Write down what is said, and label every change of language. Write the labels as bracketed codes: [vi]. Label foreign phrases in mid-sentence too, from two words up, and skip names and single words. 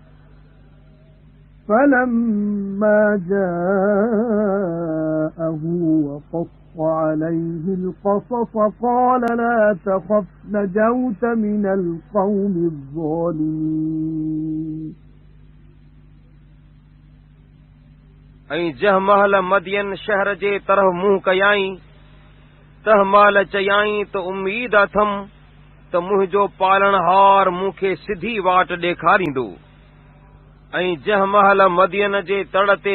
[ar] فلما جاءه وقص عليه القصص قال لا تخف نجوت من القوم الظالمين [sd] ऐं जंहिं महल मदियन शहर जे तरफ़ मुंहुं कयाई तंहिं महिल चयाई त उम्मीद अथमि त मुंहिंजो पालणहार मूंखे सिधी वाट ॾेखारींदो ऐं जंहिं महिल मदियन जे तड़ ते